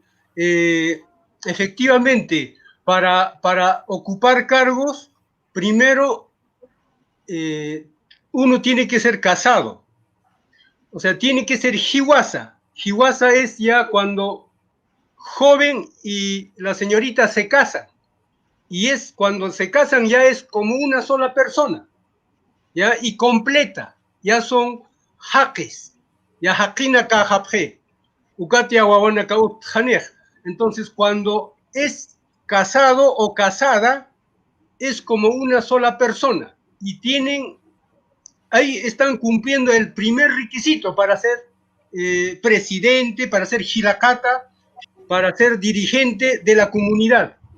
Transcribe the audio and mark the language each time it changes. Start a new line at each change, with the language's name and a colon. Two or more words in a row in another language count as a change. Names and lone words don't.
Spanish: Efectivamente, para ocupar cargos, primero uno tiene que ser casado, o sea, tiene que ser jiwasa. Jiwasa es ya cuando joven y la señorita se casan, y es cuando se casan ya es como una sola persona, ya, y completa, ya son jaques, ya
Aymara: jaquina ka japje, ukatia wawana ka utjanej.
Spanish: Entonces, cuando es casado o casada, es como una sola persona, y ahí están cumpliendo el primer requisito para ser presidente, para ser hilakata, para ser dirigente de la comunidad.